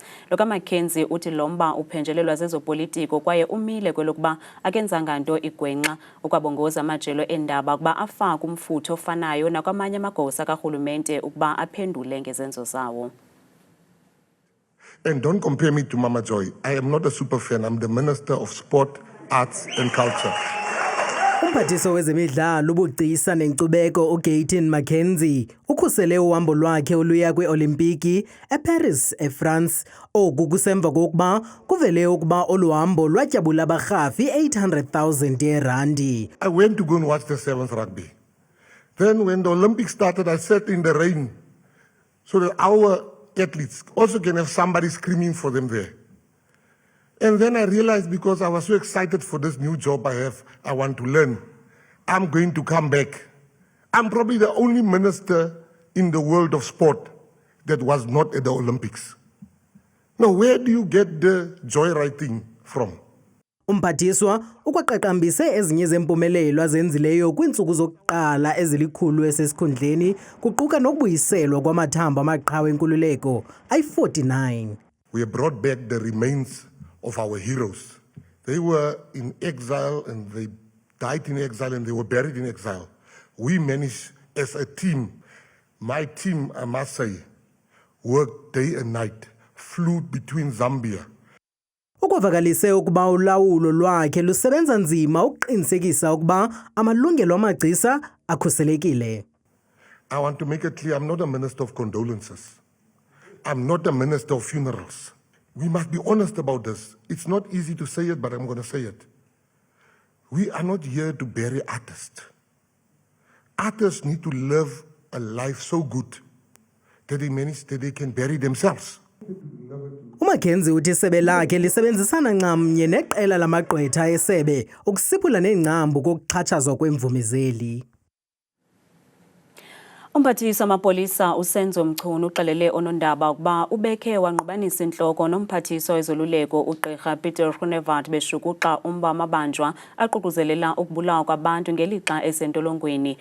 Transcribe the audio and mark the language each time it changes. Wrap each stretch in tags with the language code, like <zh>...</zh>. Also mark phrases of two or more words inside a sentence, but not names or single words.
<xh>Lo kaMckenzie uthi lomba uphenjelelwa zezopolitiko kwaye umile kwelokuba akenzanga nto igwenxa ukwabongoza amajelo eendaba ukuba afake umfutho ofanayo nakwamanye amagosa karhulumente ukuba aphendule ngezenzo zawo.</xh> <en>And don't compare me to Mama Joy. I am not a super fan. I'm the Minister of Sport, Arts and Culture.</en> <xh>Umphathiswa wezemidlalo ubugcisa nenkcubeko uGayton Mckenzie ukhusele uhambo lwakhe oluya kwiOlimpiki eParis eFrance. Oku kusemva kokuba kuvele ukuba oluhambo lwatyabula abarhafi R800,000 yerandi.</xh> <en>I went to go and watch the sevens rugby. Then when the Olympics started, I sat in the rain so that our athletes also can have somebody screaming for them there. And then I realized, because I was so excited for this new job I want to learn, I'm going to come back. I'm probably the only minister in the world of sport that was not at the Olympics. Now, where do you get the joyriding from?</en> <xh>Umphathiswa ukwaqaqambise ezinye zempumelelo azenzileyo kwiintsuku zokuqala ezilikhulu esesikhundleni kuquka nokubuyiselwa kwamathambo amaqhawe enkululeko ayi-49.</xh> <en>We brought back the remains of our heroes. They were in exile and they died in exile and they were buried in exile. We managed as a team, my team, I must say, worked day and night, flew between Zambia.</en> <xh>Ukwavakalise ukuba ulawulo lwakhe lusebenza nzima ukuqinisekisa ukuba amalungelo amagcisa akhuselekile.</xh> <en>I want to make it clear, I'm not a minister of condolences. I'm not a minister of funerals. We must be honest about this. It's not easy to say it, but I'm going to say it. We are not here to bury artists. Artists need to live a life so good that they can bury themselves.</en> <xh>uMckenzie uthi isebe lakhe lisebenzisana nxamnye neqela lamagqwetha esebe ukusiphula neengcambu kokuxhatshazwa kwemvumezeli. Umphathiswa wamapolisa uSenzo Mchunu uxelele onondaba ukuba ubekhe wangqubanisa intloko nomphathiswa wezoluleko uGqirha Peter Groenewald beshukuxa umba amabanjwa aququzelela ukubulawa kwabantu ngelixa esentolongweni.</xh>